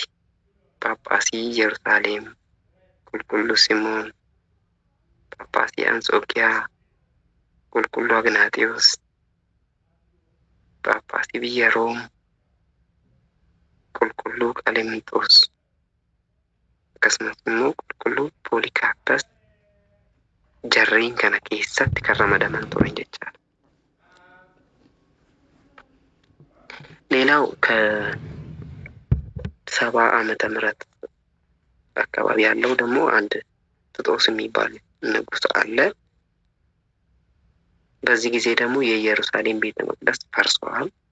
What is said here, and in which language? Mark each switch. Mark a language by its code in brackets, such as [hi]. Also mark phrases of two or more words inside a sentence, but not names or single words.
[om] Phaaphaasii Yerusaalem, qulqulluu Simoon, Phaaphaasii Anxookiyaa, qulqulluu Agnaatiyoos, Phaaphaasii biyya Room, qulqulluu Qaleemንጦስ, akkasumas immoo qulqulluu Poolikaarpas jarreen kana keessatti kan ramadaman turan jechaadha. [am] ሌላው ከ70 ዓመተ ምህረት አካባቢ ያለው ደግሞ አንድ ጥጦስ የሚባል ንጉስ አለ። በዚህ ጊዜ ደግሞ የኢየሩሳሌም ቤተ መቅደስ ፈርሷል።